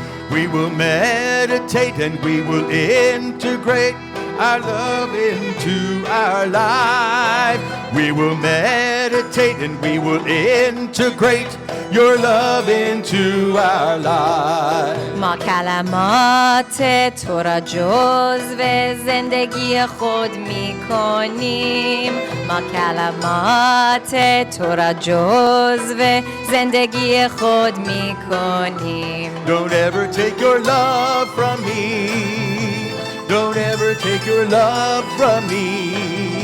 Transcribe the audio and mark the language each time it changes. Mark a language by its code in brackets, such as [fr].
[en] We will meditate and we will integrate our love into our life. We will meditate and we will integrate your love into our life. [fa] ما کلمات تو را جزو زندگی خود می کنیم ما کلمات تو را جزو زندگی خود می کنیم [en] Don't ever take your love from me. Don't ever take your love from me.